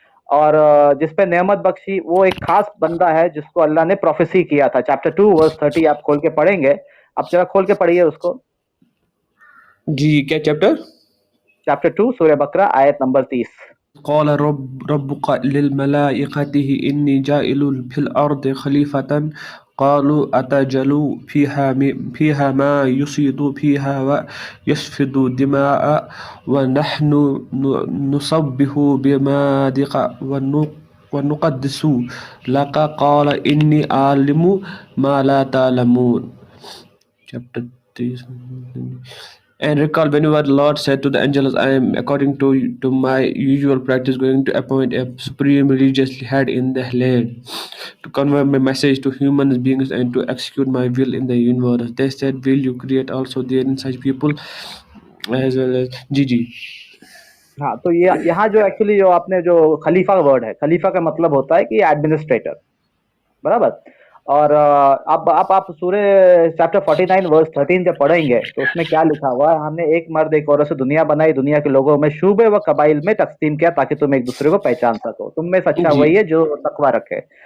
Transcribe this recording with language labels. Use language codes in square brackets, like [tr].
[ur] اور جس پہ نعمت بخشی وہ ایک خاص بندہ ہے جس کو اللہ نے پروفیسی کیا تھا. چیپٹر 2 ورس 30 آپ کھول کے پڑھیں گے, آپ ذرا کھول کے پڑھیے اس کو. جی کیا چیپٹر؟ چیپٹر 2 سورہ بقرہ آیت نمبر 30. [ar] قال ربك للملائكة إني جاعل في الأرض خليفة قالوا أتجعل فيها ما يفسد فيها ويسفك الدماء ونحن نسبح بحمدك ونقدس لك قال إني أعلم ما لا تعلمون. [en] Chapter 3. And recall whenever the Lord said to the angels, I am, according to my usual practice, going to appoint a supreme religious head in the land to convey my message to human beings and to execute my will in the universe. They said, will you create also therein such people as well as جی [ur] ہاں, تو یہاں جو actually جو آپ نے جو خلیفہ word ہے, خلیفہ کا مطلب ہوتا ہے کہ ایڈمنسٹریٹر, برابر. اور اب آپ سورہ چیپٹر 49 ورس 13 جب پڑھیں گے تو اس میں کیا لکھا ہوا ہے, ہم نے ایک مرد ایک عورت سے دنیا بنائی, دنیا کے لوگوں میں شعبے و قبائل میں تقسیم کیا تاکہ تم ایک دوسرے کو پہچان سکو, تم میں سچا وہی ہے جو تقویٰ رکھے.